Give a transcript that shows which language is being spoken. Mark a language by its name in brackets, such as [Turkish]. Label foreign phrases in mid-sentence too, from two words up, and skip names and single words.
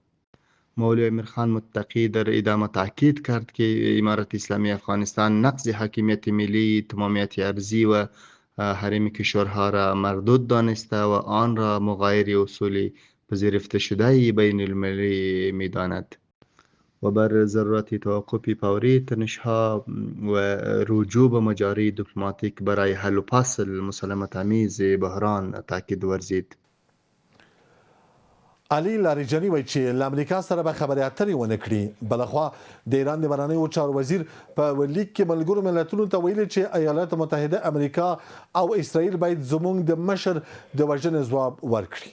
[Persian] مولوی امیر خان متقی در ادامه تاکید کرد که امارت اسلامی افغانستان نقض حاکمیت ملی، تمامیت ارضی و حریم کشورها را مردود دانسته و آن را مغایر اصول پذیرفته شده بین المللی می‌داند و بر ضرورت توقف فوری تنش‌ها و رجوع به مجاری دیپلماتیک برای حل و فصل مسالمت آمیز بحران تاکید ورزید. [Pashto] علي لاریجاني وایي چې له امریکا سره به خبرې اترې ونه کړي. بلخوا د ایران د بهرنیو چارو وزیر په لیک کې ملګرو ملتونو ته ویلي چې ایالات متحده امریکا او اسرائیل باید زموږ د مشر د وژنې ځواب ورکړي.